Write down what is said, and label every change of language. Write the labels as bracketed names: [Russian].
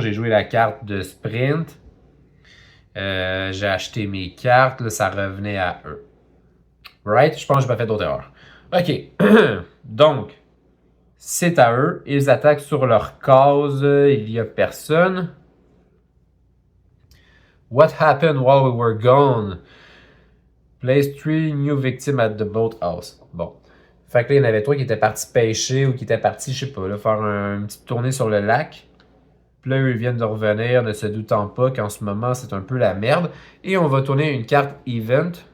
[French] J'ai joué la carte de sprint. J'ai acheté mes cartes. Là, ça revenait à eux. [English] Right? [French] Je pense que je n'ai pas fait d'autres erreurs. OK. Donc, c'est à eux. Ils attaquent sur leur case. Il n'y a personne. [English] What happened while we were gone? Place 3 new victims at the boathouse. [French] Bon. Fait que là, il y en avait 3 qui étaient partis pêcher ou qui étaient partis, je sais pas, là, faire une petite tournée sur le lac. Puis là, ils viennent de revenir, ne se doutant pas qu'en ce moment, c'est un peu la merde. Et on va tourner une carte event.